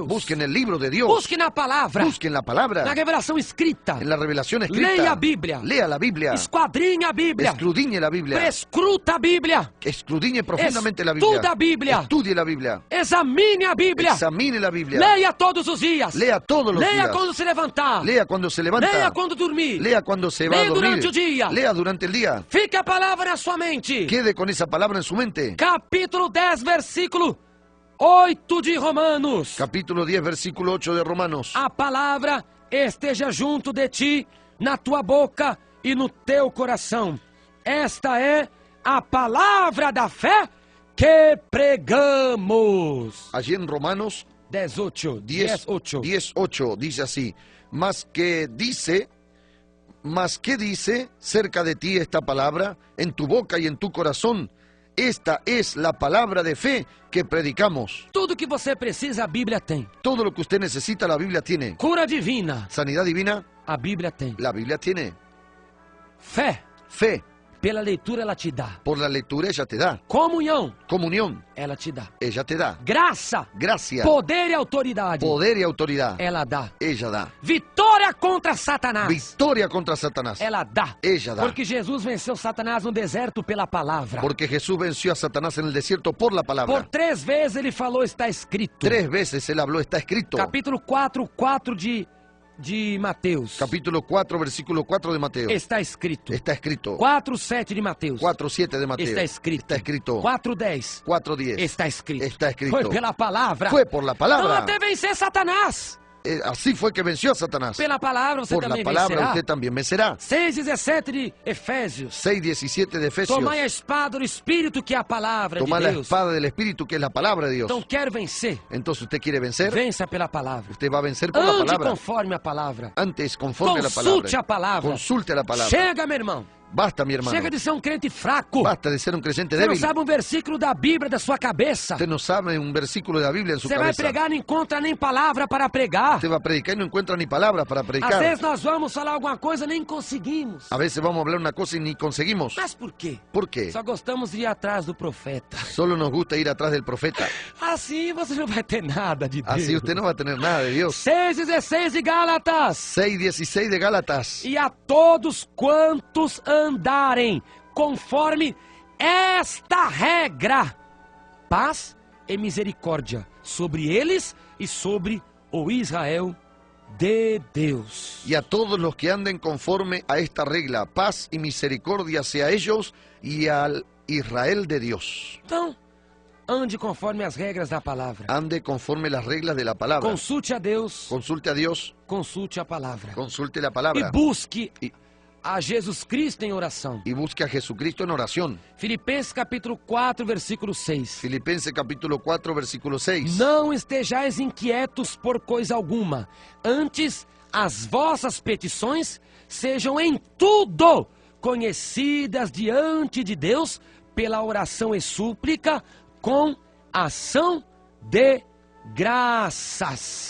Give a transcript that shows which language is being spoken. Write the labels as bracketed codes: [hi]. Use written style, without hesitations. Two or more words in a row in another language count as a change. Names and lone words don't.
[es] Busque en el libro de Dios. [pt] Busque na palavra. [es] Busque en la palabra. [pt] Na revelação escrita. [es] En la revelación escrita. [pt] Leia a Bíblia. [es] Lea la Biblia. [pt] Esquadrinhe a Bíblia. [es] Escudriñe la Biblia. [pt] Prescruta a Bíblia. [es] Escudriñe profundamente la Biblia. [pt] Estuda a Bíblia. [es] Estudie la Biblia. [pt] Examine a Bíblia. [es] Examine la Biblia. [pt] Leia todos os dias. [es] Lea todos los [pt] Leia [es] días. [pt] quando se levantar. [es] Lea cuando se levanta. [pt] Leia quando dormir. [es] Lea cuando se va a [pt] Leia [es] dormir. [pt] durante o dia. [es] Lea durante el día. [pt] Fique a palavra na sua mente. [es] Quede con esa palabra en su mente. [pt] Capítulo 10, versículo 8 de Romanos. [es] Capítulo 10, versículo 8 de Romanos. A palavra esteja junto de ti, na tua boca e no teu coração. Esta é a palavra da fé que pregamos. Allí en Romanos 18, 10:8 dice así: Mas que dice cerca de ti esta palabra, en tu boca y en tu corazón, Esta es la palabra de fe que predicamos. [pt] Tudo que você precisa, a Bíblia tem. [es] Todo lo que usted necesita, la Biblia tiene. [pt] Cura divina, [es] Sanidad divina, [pt] a Bíblia tem. [es] la Biblia tiene. [pt] Fé, [es] Fe, [pt] pela leitura ela te dá. [es] por la lectura ella te da. [pt] Comunhão, [es] Comunión, [pt] ela te dá. [es] ella te da. [pt] Graça, [es] Gracia, [pt] poder e autoridade, [es] poder y autoridad, [pt] ela dá. [es] ella da. [pt] Vitória contra Satanás, [es] Victoria contra Satanás, [pt] ela dá. [es] ella da. [pt] Porque Jesus venceu Satanás no deserto pela palavra. [es] Porque Jesús venció a Satanás en el desierto por la Por palabra. [pt] 3 vezes ele falou, está escrito. [es] 3 veces él habló, está escrito. [pt] Capítulo 4 de Mateus. [es] Capítulo 4, versículo 4 de Mateo. [pt] Está escrito. [es] Está escrito. [pt] 4:7 de Mateus. [es] 4:7 de Mateo. [pt] Está escrito. [es] Está escrito. [pt] 4:10. [es] 4:10. [pt] Está escrito. [es] Está escrito. [pt] Foi pela palavra. [es] Fue por la [pt] Então [es] palabra. [pt] até vencer Satanás. [es] Así fue que venció a Satanás. [pt] Pela palavra você [es] Por la [pt] também [es] palabra [pt] vencerá. [es] usted también vencerá. [pt] 6:17 de Efésios. [es] 6:17 de Efesios. [pt] Tomai a espada do Espírito, que é a palavra [es] Toma [pt] de [es] la [pt] Deus. [es] espada del Espíritu, que es la palabra de Dios. [pt] Então quero vencer. [es] Entonces usted quiere vencer, [pt] Vença pela palavra. [es] usted va a vencer por la [pt] Ande [es] palabra. [pt] conforme a palavra. [es] Antes, conforme a la [pt] Consulte [es] palabra. [pt] a palavra. [es] Consulte la palabra. [pt] Chega, meu irmão. [es] Basta, mi hermano. [pt] Chega de ser um crente fraco. [es] Basta de ser un creyente [pt] Você não [es] débil. [pt] sabe um versículo da Bíblia da sua cabeça. [es] Usted no sabe un versículo de la Biblia en su [pt] Você vai [es] cabeza. [pt] pregar e não encontra nem palavra para pregar. [es] Usted va a predicar y no encuentra ni palabras para [pt] Às [es] predicar. [pt] vezes nós vamos falar alguma coisa e nem conseguimos. [es] A veces vamos a hablar una cosa y ni conseguimos. [pt] Mas por quê? [es] ¿Por qué? [pt] Só gostamos de ir atrás do profeta. [es] Solo nos gusta ir atrás del profeta. [pt] Assim você não vai ter nada de Deus. [es] Así usted no va a tener nada de Dios. [pt] 6:16 de Gálatas. [es] 6:16 de Gálatas. [pt] E a todos quantos andarem conforme esta regra, paz e misericórdia sobre eles e sobre o Israel de Deus. [es] Y a todos los que anden conforme a esta regla, paz y misericordia sea a ellos y al Israel de Dios. [pt] Então, ande conforme as regras da palavra. [es] Ande conforme las reglas de la palabra. [pt] Consulte a Deus, [es] Consulte a Dios, [pt] consulte a palavra. [es] consulte la [pt] E [es] palabra. [pt] busque [es] Y, [pt] a Jesus Cristo em oração. [es] y busque a Jesucristo en oración. [pt] Filipenses capítulo 4, versículo 6. [es] Filipenses capítulo 4, versículo 6. [pt] Não estejais inquietos por coisa alguma, antes as vossas petições sejam em tudo conhecidas diante de Deus pela oração e súplica com ação de graças.